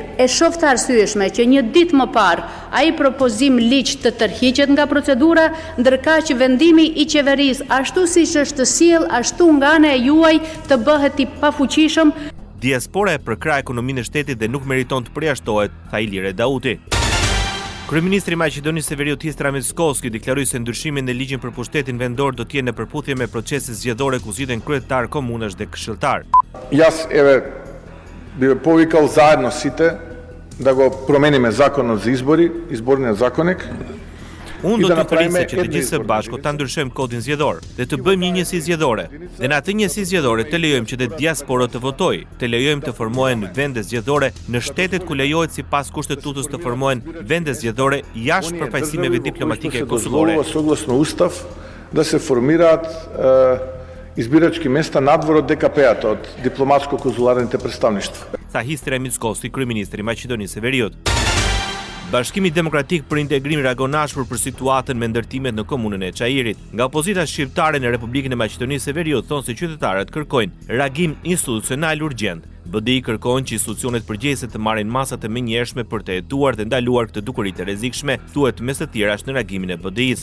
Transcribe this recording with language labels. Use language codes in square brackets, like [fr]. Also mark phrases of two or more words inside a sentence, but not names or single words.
[sq] E shoh të arsyeshme që një ditë më parë ai propozim ligj të tërhiqet nga procedura, ndërkaq që vendimi I qeverisë ashtu siç është sjell ashtu nga ana e juaj të bëhet I pafuqishëm. Diaspora e përkrah ekonominë e shtetit dhe nuk meriton të përjashtohet, tha Ilir Edauti. Kryeministri I Maqedonisë së Veriut Istra Mickoski deklaroi se ndryshimin në ligjin për pushtetin vendor do të jenë në përputhje me proceset zgjedhore ku zgjidhen kryetar komunash dhe këshilltar. [mk] Јас би повикал заедно сите да го промениме законот за избори, изборниот законник. [sq] Unë do të prisë që të gjithë së bashku ta ndryshojmë kodin zgjedhor dhe të bëjmë një njësi zgjedhore. Dhe në atë njësi zgjedhore të lejojmë që dhe diaspora të votojë, të lejojmë të formohen vende zgjedhore në shtetet ku lejohet sipas kushtetutës të formohen vende zgjedhore jashtë përfaqësimeve diplomatike konsullore. [mk] Согласно устав да се формираат избирачки места надвор од ДКП-ат, од дипломатско-консуларните представништва. [sq] Tha Istra Mickoski, kryeministri I Maqedonisë së Veriut. Bashkimi Demokratik për Integrim reagonashur për situatën me ndërtimet në komunën e Çajirit. Nga opozita shqiptare në Republikën e Maqedonisë së Veriut thonë se qytetarët kërkojnë reagim institucional urgjent. BDI kërkojnë që institucionet përgjegjëse të marrin masa të menjëhershme për të hetuar dhe ndaluar këtë dukuri të rrezikshme, thuhet mes të tjerash në reagimin e BDI-s.